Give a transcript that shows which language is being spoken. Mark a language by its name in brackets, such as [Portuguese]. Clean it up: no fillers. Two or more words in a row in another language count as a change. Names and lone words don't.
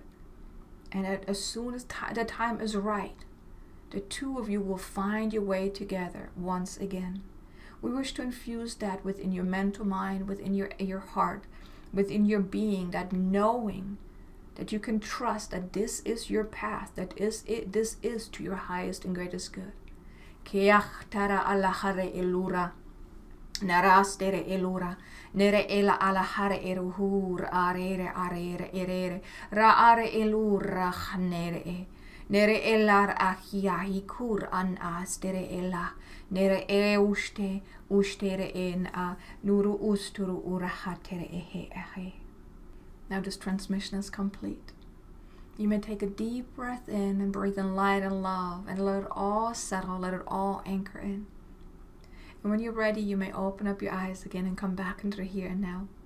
[English] And as soon as the time is right, the two of you will find your way together once again. We wish to infuse that within your mental mind, within your heart, within your being, that knowing that you can trust that this is your path, that this is to your highest and greatest good. Keach tara alahare elura, narastere elura, nere ela alahare eruhur arere erere, ra are elura nere. Nere elar ahiahi kur an astere ela, nere uste ustere en a nuru usturu urahatere ehe. Now this transmission is complete. You may take a deep breath in and breathe in light and love, and let it all settle, let it all anchor in. And when you're ready, you may open up your eyes again and come back into the here and now.